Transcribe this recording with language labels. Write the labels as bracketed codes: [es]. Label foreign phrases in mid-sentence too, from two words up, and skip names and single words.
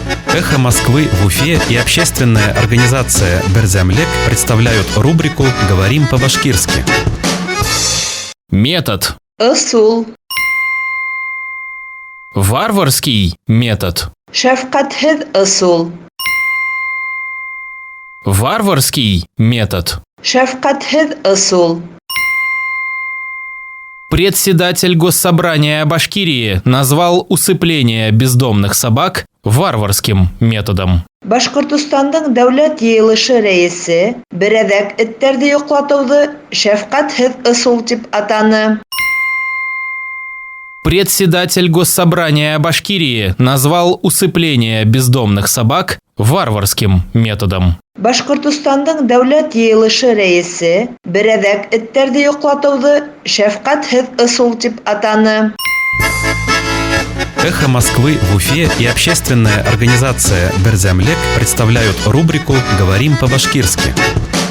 [ru] «Эхо Москвы» в Уфе и общественная организация «Берзямлек» представляют рубрику «Говорим по-башкирски». Метод. [ba] Ысул. [ru] Варварский метод. [ba] Шәфкатһеҙ ысул. [ru] Варварский метод. [ba] Шәфкатһеҙ ысул. [ru] Председатель Госсобрания Башкирии назвал усыпление бездомных собак варварским методом. [ba] Башкортостандың дәүләт йыйылышы рәисе берәҙәк эттәрҙе йоҡлатыуҙы шәфҡәтһеҙ ысул тип атаны. [ru] Председатель Госсобрания Башкирии назвал усыпление бездомных собак варварским методом. [ba] Башкортостандың дәүләт йыйылышы рәисе берәҙәк эттәрҙе йоҡлатыуҙы шәфҡәтһеҙ ысул тип атаны. [ru] «Эхо Москвы» в Уфе и общественная организация «Берзямлек» представляют рубрику «Говорим по-башкирски».